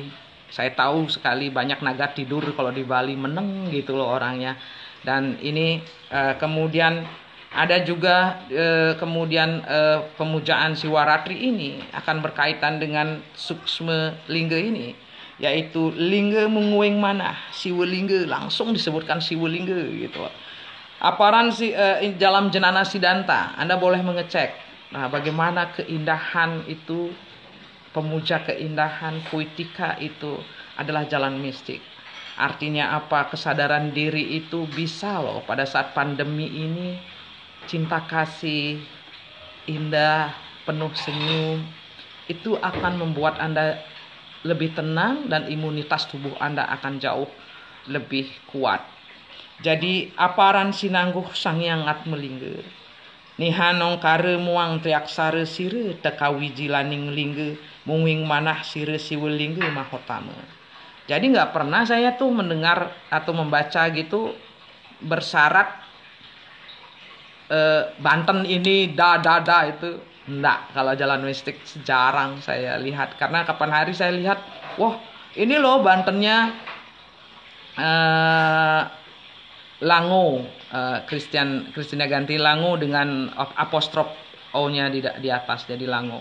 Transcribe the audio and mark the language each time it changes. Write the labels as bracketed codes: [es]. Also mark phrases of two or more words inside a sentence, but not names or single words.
[id] Saya tahu sekali banyak naga tidur kalau di Bali, meneng gitu loh orangnya. Dan ini kemudian ada juga pemujaan Siwaratri ini akan berkaitan dengan suksma lingga ini, yaitu lingga menguing manah, siwalingga, langsung disebutkan siwalingga gitu. Aparan dalam Jenana Sidanta, Anda boleh mengecek. Nah, bagaimana keindahan itu, pemuja keindahan, poetika itu adalah jalan mistik. Artinya apa? Kesadaran diri itu bisa loh pada saat pandemi ini, cinta kasih, indah, penuh senyum, itu akan membuat Anda lebih tenang dan imunitas tubuh Anda akan jauh lebih kuat. [kaw] Jadi aparan sinangguh sangyang atmelingga. Nihanong kare muang triaksara sire tekawi jilaning lingga munging manah sire siwelingga mahotama. [id] Jadi nggak pernah saya tuh mendengar atau membaca gitu bersyarat Banten ini da itu enggak. Kalau jalan mistik jarang saya lihat, karena kapan hari saya lihat, wah ini loh Bantennya Lango, Kristina ganti Lango dengan apostrof O-nya di atas jadi Lango.